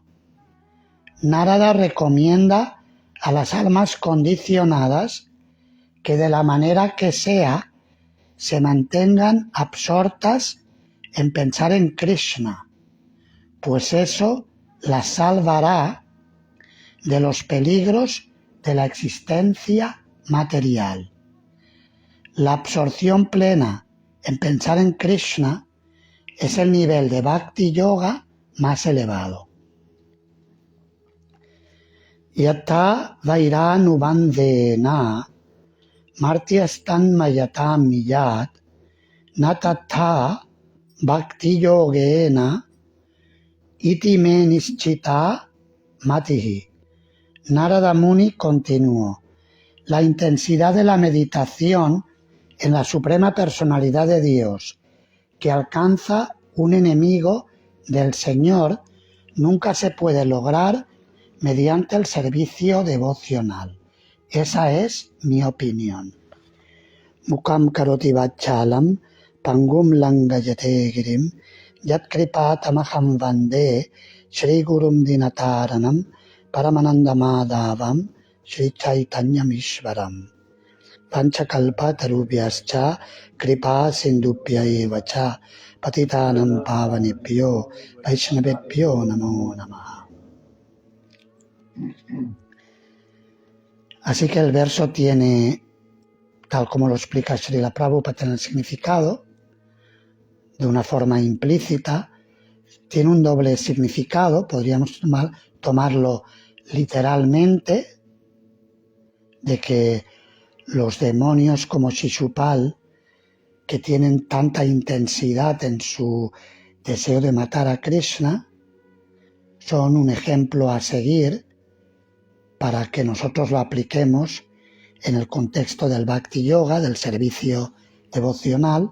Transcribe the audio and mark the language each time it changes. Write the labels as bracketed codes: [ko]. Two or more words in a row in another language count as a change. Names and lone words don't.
[es] Narada recomienda a las almas condicionadas que de la manera que sea se mantengan absortas en pensar en Krishna, pues eso las salvará de los peligros de la existencia material. La absorción plena en pensar en Krishna es el nivel de Bhakti Yoga más elevado. [sa] यत वैरानुबन्धेन मर्त्यस्तन् मयतम् मियत् नतत भक्ति योगेन इति मे निश्चित मतिः. [es] Narada Muni continuó: la intensidad de la meditación en la suprema personalidad de Dios que alcanza un enemigo del Señor nunca se puede lograr mediante el servicio devocional. Esa es mi opinión. [sa] मूकं करोति वाचालं पङ्गुं लङ्घयते गिरिं यत् कृपातमहं वन्दे श्री गुरुं दीनतारणम् परमानन्दमाधवम् श्री चैतन्यम् ईश्वरम् पञ्चकल्प तरुभ्यश्च कृपा सिन्धुभ्य एवच पतितानां पावनेभ्यो वैष्णवेभ्यो नमो नमः. [es] Así que el verso tiene, tal como lo explica Srila Prabhupada en el significado, de una forma implícita, tiene un doble significado. Podríamos tomarlo literalmente, de que los demonios como Shishupal, que tienen tanta intensidad en su deseo de matar a Krishna, son un ejemplo a seguir para que nosotros lo apliquemos en el contexto del Bhakti Yoga, del servicio devocional.